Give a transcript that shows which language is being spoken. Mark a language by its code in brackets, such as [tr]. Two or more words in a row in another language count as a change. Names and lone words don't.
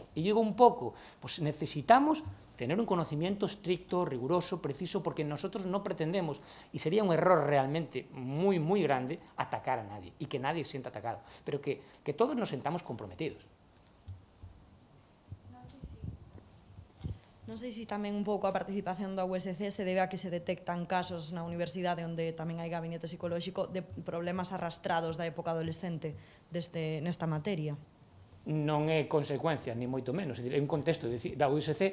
[es] Y digo un poco, pues necesitamos tener un conocimiento estricto, riguroso, preciso, porque nosotros no pretendemos, y sería un error realmente muy, muy grande, atacar a nadie, y que nadie se sienta atacado, pero que todos nos sentamos comprometidos. [gl] Non sei se tamén un pouco a participación da USC se debe a que se detectan casos na universidade onde tamén hai gabinete psicolóxico de problemas arrastrados da época adolescente nesta materia. Non é consecuencia, ni moito menos, é un contexto da USC.